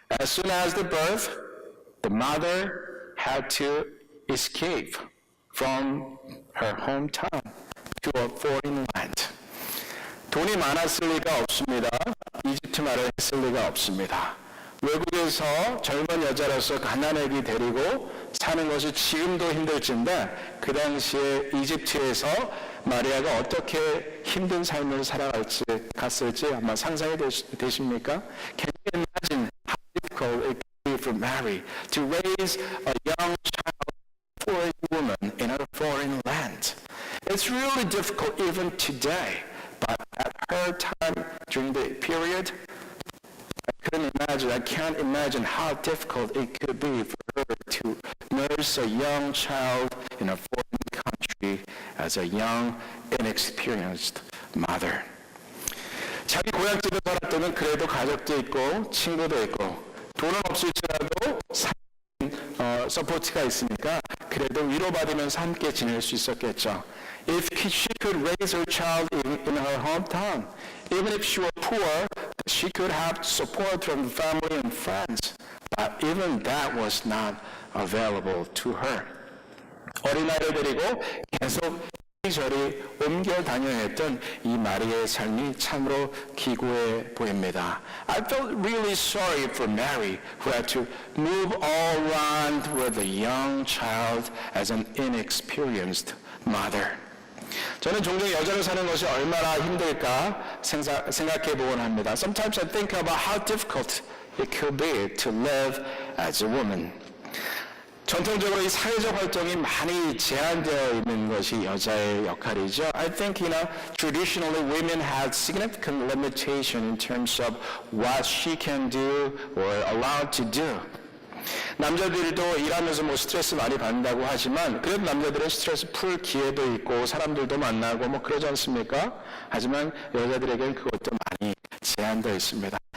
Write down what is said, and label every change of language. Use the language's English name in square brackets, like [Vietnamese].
[English] As soon as the birth, the mother had to escape from her hometown to a foreign land. [Korean] 돈이 돈이 많았을 리가 없습니다. 이집트 말을 했을 리가 없습니다. 외국에서 젊은 여자로서 가난애기 데리고 사는 것이 지금도 힘들진데 그 당시에 이집트에서 마리아가 어떻게 힘든 삶을 살아갈지 갔을지 아마 상상이 되십니까? [English] Can you imagine how difficult it could be for Mary to raise a young child, foreign woman in a foreign land? It's really difficult even today, but at her time during the period, I can't imagine how difficult it could be for her to nurse a young child in a foreign country as a young, inexperienced mother. [Korean] 자기 고향집에 살았을 때는 그래도 가족도 있고 친구도 있고 돈은 없을지라도 서포트가 있으니까 그래도 위로받으면서 함께 지낼 수 있었겠죠. [English] If she could raise her child in her hometown, even if she were poor, she could have support from family and friends. But even that was not available to her. [Korean] 어린아이를 데리고 계속 이리저리 옮겨 다녀야 했던 이 마리아의 삶이 참으로 기구해 보입니다. [English] I felt really sorry for Mary, who had to move all around with a young child as an inexperienced mother. [Korean] 저는 종종 여자로 사는 것이 얼마나 힘들까 생각해 보곤 합니다. [English] Sometimes I think about how difficult it could be to live as a woman. [Korean] 전통적으로 이 사회적 활동이 많이 제한되어 있는 것이 여자의 역할이죠. [English] I think, traditionally women had significant limitation in terms of what she can do or allowed to do. [Korean] 남자들도 일하면서 스트레스 많이 받는다고 하지만 그래도 남자들은 스트레스 풀 기회도 있고 사람들도 만나고 그러지 않습니까? 하지만 여자들에게는 그것도 많이 제한되어 있습니다.